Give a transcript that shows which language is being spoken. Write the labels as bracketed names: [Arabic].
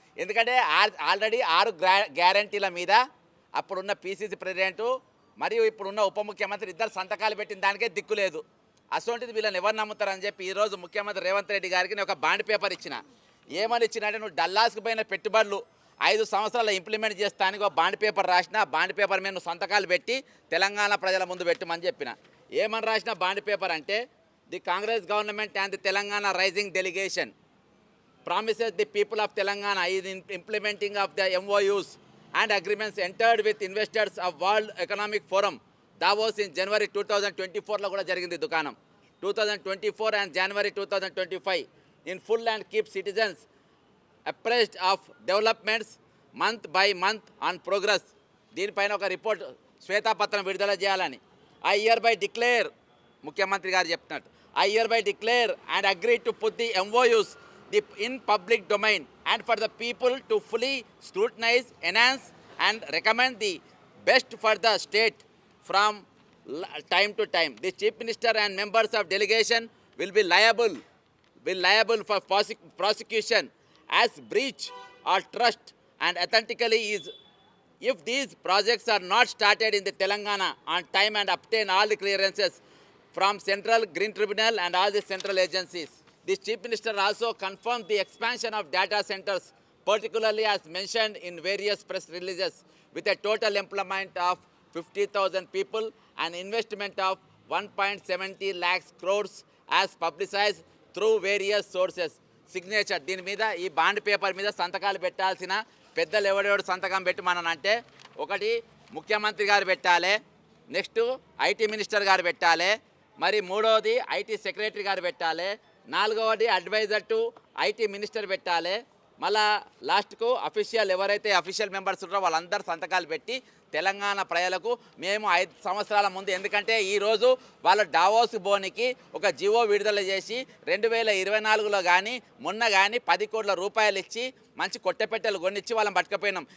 [Telugu] ఎందుకంటే ఆల్రెడీ 6 గ్యారంటీల మీద అప్పుడున్న పిసిసి ప్రెసిడెంటు మరియు ఇప్పుడున్న ఉప ముఖ్యమంత్రి ఇద్దరు సంతకాలు పెట్టిన దానికే దిక్కు లేదు. అసోంటిది వీళ్ళని ఎవరు నమ్ముతారని చెప్పి ఈరోజు ముఖ్యమంత్రి రేవంత్ రెడ్డి గారికి నేను ఒక బాండ్ పేపర్ ఇచ్చిన. ఏమని ఇచ్చినంటే, నువ్వు డల్లాస్కు పోయిన పెట్టుబడులు 5 సంవత్సరాలు ఇంప్లిమెంట్ చేస్తానికి ఒక బాండ్ పేపర్ రాసిన. బాండ్ పేపర్ మీద నువ్వు సంతకాలు పెట్టి తెలంగాణ ప్రజల ముందు పెట్టమని చెప్పిన. ఏమని రాసిన బాండ్ పేపర్ అంటే, [English] the Congress government and the Telangana rising delegation promises the people of Telangana is in implementing of the MOUs and agreements entered with investors of World Economic Forum Davos in January 2024 [Telugu] లో కూడా జరిగింది దుకాణం. [English] 2024 and January 2025 in full and keep citizens apprised of developments month by month on progress. [Telugu] దీనిపైన ఒక report శ్వేతాపత్రం విడుదల చేయాలని. [English] I hereby declare, [Telugu] ముఖ్యమంత్రి గారు చెప్తున్నట్టు, [English] I hereby declare and agree to put the MOUs in public domain and for the people to fully scrutinize, enhance and recommend the best for the state from time to time. The Chief Minister and members of delegation will be liable for prosecution as breach or trust and authentically is if these projects are not started in the Telangana on time and obtain all the clearances from Central Green Tribunal and all the central agencies. The Chief Minister also confirmed the expansion of data centers, particularly as mentioned in various press releases, with a total employment of 50,000 people and investment of 1.70 lakhs crores as publicized through various sources. Signature. [Telugu] దీని మీద ఈ bond paper మీద సంతకాలు పెట్టాల్సిన పెద్దలు ఎవడెవడు సంతకం పెట్టమనంటే, ఒకటి ముఖ్యమంత్రి గారు పెట్టాలి, నెక్స్ట్ ఐటీ మినిస్టర్ గారు పెట్టాలి, మరి మూడవది ఐటీ సెక్రటరీ గారు పెట్టాలి, నాలుగవది అడ్వైజర్ టు ఐటీ మినిస్టర్ పెట్టాలి, మళ్ళా లాస్ట్కు అఫీషియల్ ఎవరైతే అఫీషియల్ మెంబర్స్ ఉన్నారో వాళ్ళందరూ సంతకాలు పెట్టి తెలంగాణ ప్రజలకు మేము 5 సంవత్సరాల ముందు, ఎందుకంటే ఈరోజు వాళ్ళు డావోస్ బోనికి ఒక జివో విడుదల చేసి 2024లో కానీ మొన్న కానీ 10 కోట్ల రూపాయలు ఇచ్చి మంచి కొట్టెపెట్టెలు కొనిచ్చి వాళ్ళని పట్టుకపోయినాం.